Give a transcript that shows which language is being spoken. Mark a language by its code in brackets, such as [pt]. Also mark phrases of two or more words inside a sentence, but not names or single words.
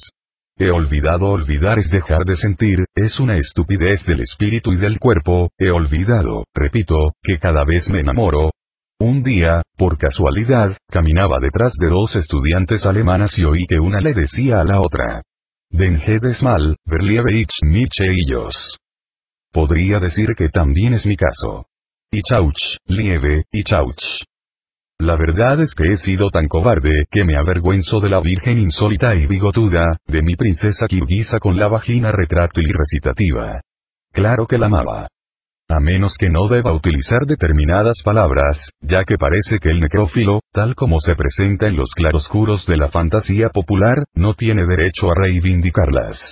[es] He olvidado. Olvidar es dejar de sentir, es una estupidez del espíritu y del cuerpo. He olvidado, repito, que cada vez me enamoro. Un día, por casualidad, caminaba detrás de dos estudiantes alemanas y oí que una le decía a la otra: [de] Den jedes mal, verliebe ich mich ellos. [es] Podría decir que también es mi caso. [de] Ich auch, liebe, ich auch. [es] La verdad es que he sido tan cobarde que me avergüenzo de la virgen insólita y bigotuda, de mi princesa kirguisa con la vagina retráctil y recitativa. Claro que la amaba. A menos que no deba utilizar determinadas palabras, ya que parece que el necrófilo, tal como se presenta en los claroscuros de la fantasía popular, no tiene derecho a reivindicarlas.